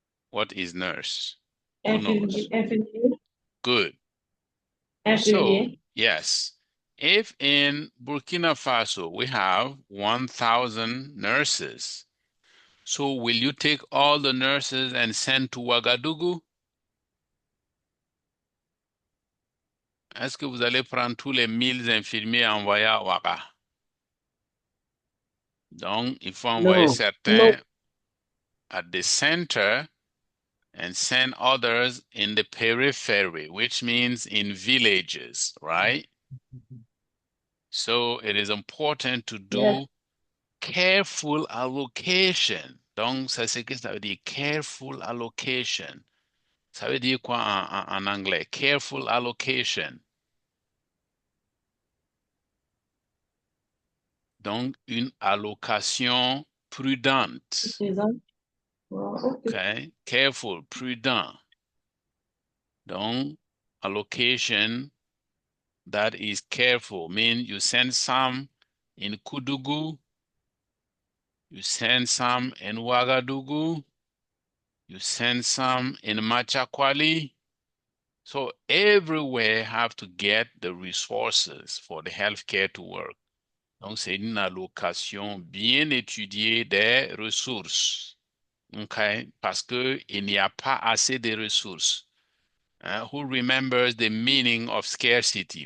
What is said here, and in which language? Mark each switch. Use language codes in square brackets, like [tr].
[en] What is nurse? Who knows? Good. So, yes, if in Burkina Faso we have 1,000 nurses, so will you take all the nurses and send to Ouagadougou? [fr] Est-ce que vous allez prendre tous les 1000 infirmiers et envoyer à Ouaga? Donc, il faut envoyer [en] No. [fr] certains [en] at the center and send others in the periphery, which means in villages, right? So it is important to do careful allocation. [fr] Donc, ça c'est que ça veut dire [en] careful allocation. [fr] Ça veut dire quoi en anglais? [en] Careful allocation. [fr] Donc, une allocation prudente. [en] Okay, careful, prudent. [fr] Donc, allocation [en] that is careful. Mean you send some in Kudugu, you send some in Ouagadougou, you send some in Machakwali. So everywhere have to get the resources for the healthcare to work. [fr] Donc c'est une allocation bien étudiée des ressources. Okay, parce que il n'y a pas assez de ressources. [en] Who remembers the meaning of scarcity?